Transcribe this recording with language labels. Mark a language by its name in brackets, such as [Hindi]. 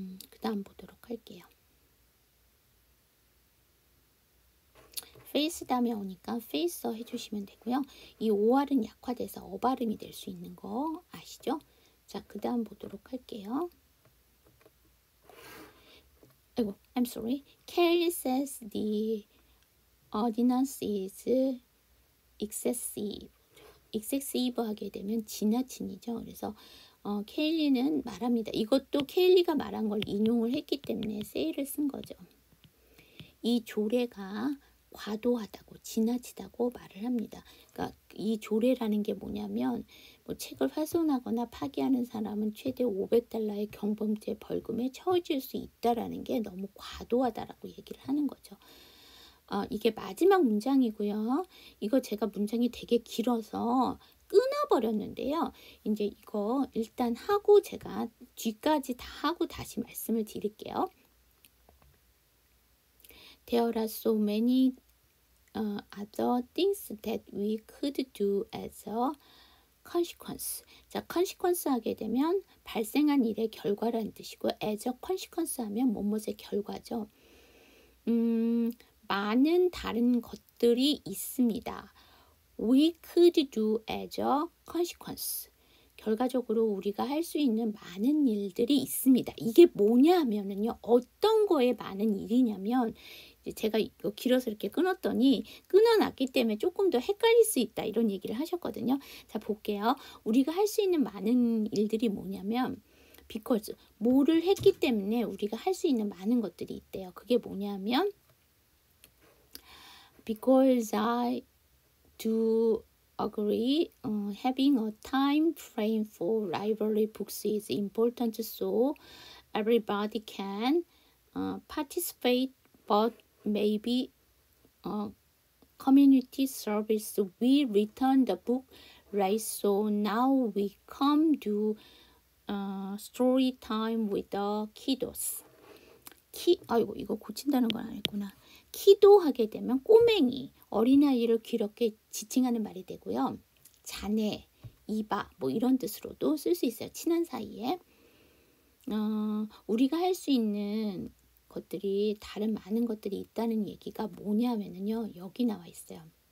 [Korean] 그 다음 보도록 할게요. 페이스 다음에 오니까 페이서 해주시면 되고요. 이 OR은 약화돼서 어발음이 될 수 있는 거 아시죠? 자, 그 다음 보도록 할게요. 아이고, [English] I'm sorry. Kelly says the ordinance is excessive. [Korean] excessive 하게 되면 지나친이죠. 그래서 케일리는 말합니다. 이것도 케일리가 말한 걸 인용을 했기 때문에 say를 쓴 거죠. 이 조례가 과도하다고 지나치다고 말을 합니다. 그러니까 이 조례라는 게 뭐냐면 뭐 책을 훼손하거나 파기하는 사람은 최대 $500의 경범죄 벌금에 처해질 수 있다라는 게 너무 과도하다라고 얘기를 하는 거죠. 이게 마지막 문장이고요. 이거 제가 문장이 되게 길어서 끊어버렸는데요. 이제 이거 일단 하고 제가 뒤까지 다 하고 다시 말씀을 드릴게요. [English] There are so many other things that we could do as a consequence. [Korean] 자, consequence 하게 되면 발생한 일의 결과라는 뜻이고 as a consequence 하면 뭐뭐의 결과죠. 많은 다른 것들이 있습니다. [English] We could do as a consequence. [Korean] 결과적으로 우리가 할 수 있는 많은 일들이 있습니다. 이게 뭐냐 하면은요. 어떤 거에 많은 일이냐면 제가 이거 길어서 이렇게 끊었더니 끊어놨기 때문에 조금 더 헷갈릴 수 있다 이런 얘기를 하셨거든요. 자, 볼게요. 우리가 할 수 있는 많은 일들이 뭐냐면 because 뭐를 했기 때문에 우리가 할 수 있는 많은 것들이 있대요. [English] 그게 뭐냐면 because I do agree having a time frame for library books is important so everybody can participate but maybe community service we return the book right so now we come to story time with the kiddos. [Korean] 아이고 이거 고친다는 건 아니구나. 기도하게 되면 꼬맹이, 어린아이를 귀엽게 지칭하는 말이 되고요. 자네, 이바 뭐 이런 뜻으로도 쓸 수 있어요. 친한 사이에. 우리가 할 수 있는 것들이 다른 많은 것들이 있다는 얘기가 뭐냐면요. 여기 나와 있어요.